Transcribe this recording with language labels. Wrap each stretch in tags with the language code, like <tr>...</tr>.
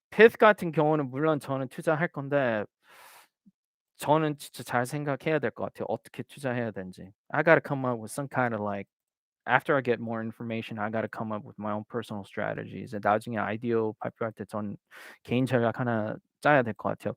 <ko>Pith 같은 경우는 물론 저는 투자할 건데 저는 진짜 잘 생각해야 될 것 같아요. 어떻게 투자해야 되는지.</ko> <en>I gotta come up with some kind of like after I get more information, I gotta come up with my own personal strategies.</en> <ko>나중에 아이디어 발표할 때 전 개인 전략 하나 짜야 될 것 같아요.</ko>